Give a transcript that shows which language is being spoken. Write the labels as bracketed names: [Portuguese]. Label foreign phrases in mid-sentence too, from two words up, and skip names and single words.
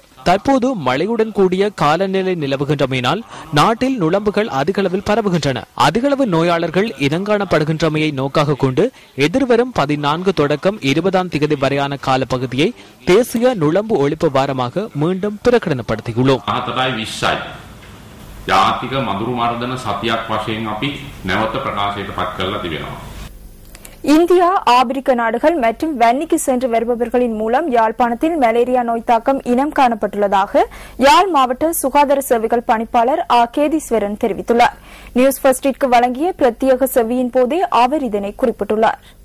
[Tamil] தற்போது மழையுடன் கூடிய காலநிலை நிலவுகின்றமையினால் நாட்டில் நுழம்புகள் அதிகளவில் பரவுகின்றன. அதிகளவு நோயாளர்கள் இனங்காணப்படுகின்றமையை நோக்காக கொண்டு எதிர்வரும் 14 தொடக்கம் 20ஆம் தேதி வரையான காலப்பகுதியை தேசிய நுழம்பு ஒழிப்பு வாரமாக மீண்டும் பிரகடனப்படுத்தியுள்ளோம். [Sinhala] ජාතික මඳුරු මර්දන සතියක් වශයෙන් අපි නැවත ප්‍රකාශයට පත් කරලා තිබෙනවා. [Tamil] இந்தியா, ஆப்பிரிக்க நாடுகள் மற்றும் வன்னிக்கு சென்று வருபவர்களின் மூலம் யாழ்ப்பாணத்தில் மலேரியா நோய் தாக்கம் இனம் காணப்பட்டுள்ளதாக யாழ் மாவட்ட சுகாதார சேவைகள் பணிப்பாளர் கேதீஸ்வரன் தெரிவித்துள்ளார். நியூஸ் ஃபர்ஸ்டிற்கு வழங்கிய பிரத்யேக செவியின் போதே அவர் இதனை குறிப்பிட்டுள்ளார்.